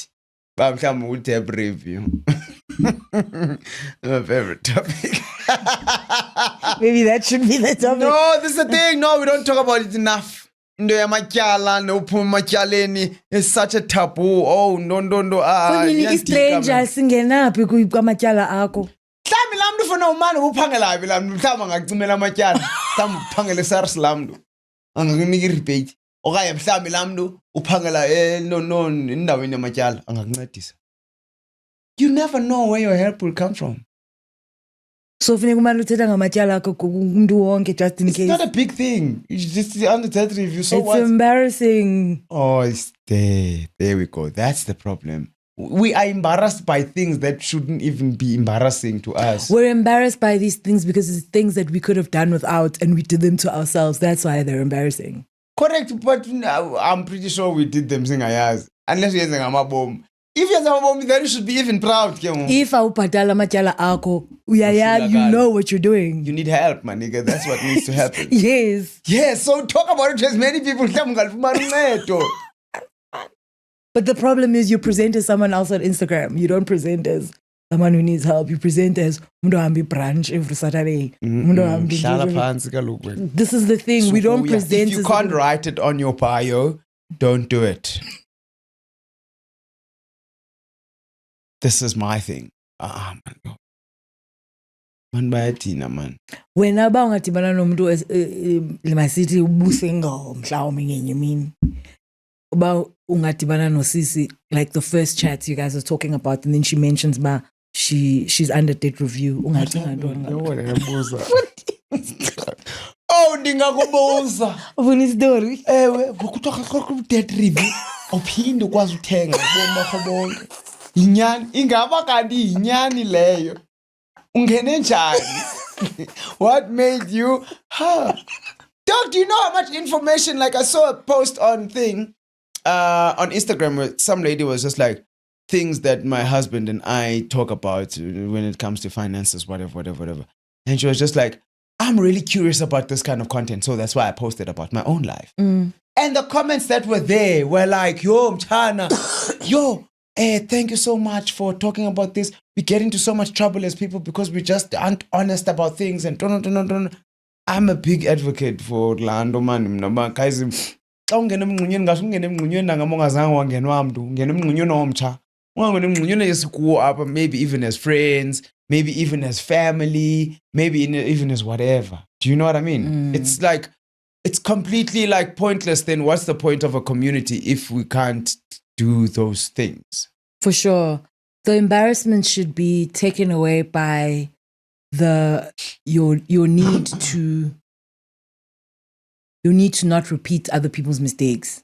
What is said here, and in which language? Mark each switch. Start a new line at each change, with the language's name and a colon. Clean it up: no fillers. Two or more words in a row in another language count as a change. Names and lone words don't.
English: We'll take a review. My favorite topic. Maybe that should be the topic. No, this is the thing. No, we don't talk about it enough. No, it's such a taboo. Oh, no.
Xhosa: Kunini stranger singenaphi kwamatyala akho. Mhlawumbi laa mntu ufuna umane uphangela phi laa mntu mhlawumbi angacimela amatyala mhlawumbi uphangela eSARS laa mntu angakunika i-rebate okanye mhlawumbi laa mntu uphangela endaweni yamatyala angakuncedisa.
English: You never know where your help will come from.
Xhosa: So funeka umane uthetha ngamatyala akho kumuntu wonke
English: just in It's case. not a big thing. It's just under that review. So It's what? embarrassing. Oh, it's there. There we go. That's the problem. We are embarrassed by things that shouldn't even be embarrassing to us. We're embarrassed by these things because it's things that we could have done without and we did them to ourselves. That's why they're embarrassing. Correct, but I'm pretty sure we did them singayaz. Unless you're saying I'm a bomb. If you're a bomb, then you should be even proud.
Xhosa: If awubhatala amatyala akho,
English: you
Xhosa: Uhlulakala.
English: know what you're doing. You need help, my nigga. That's what needs to happen. Yes. Yeah, so talk about it to as many people. But the problem is you present as someone else on Instagram. You don't present as someone who needs help. You present as
Xhosa: umuntu ohambe
English: brunch every Saturday.
Xhosa: Umuntu ohambe Hlala nje- phansi kaloku wena.
English: This is the thing. We don't So, yeah, present If you as can't write it on your bio, don't do it. This is my thing. Man.
Xhosa: Man bayathina man. wena ba ungadibana nomuntu masithi ubusingle mhlawumbe ngenye imini. Uba ungadibana nosisi,
English: like the first chat you guys are talking about, and then she mentions she's under date review.
Xhosa: Ungacinga ntoni? Oh, ndingakubuza. Ufuna istory? Ewe, kuthiwa dead review. Uphinde ukwazi uthenga ubomi bakho bonke. Yinyani, ingaba kanti yinyani leyo. Ungene njani?
English: What made you? Dog, do you know how much information? Like I saw a post on on Instagram where some lady was just like, things that my husband and I talk about when it comes to finances, whatever. And she was just like, I'm really curious about this kind of content, so that's why I posted about my own life. And the comments that were there were like, yo, Mchana, thank you so much for talking about this. We get into so much trouble as people because we just aren't honest about things and don't. I'm a big advocate for Orlando, man. Guys,
Xhosa: xa ungena emngxunyeni ngathi ungena emngxunyeni nangama ungazange wangenwa mntu ungena emngxunyeni omtsha ungangena emngxunyeni esikuwo apha,
English: maybe even as friends, maybe even as family, maybe even as whatever. Do you know what I mean? It's like, it's completely like pointless. Then what's the point of a community if we can't do those things? For sure. The embarrassment should be taken away by your need to not repeat other people's mistakes.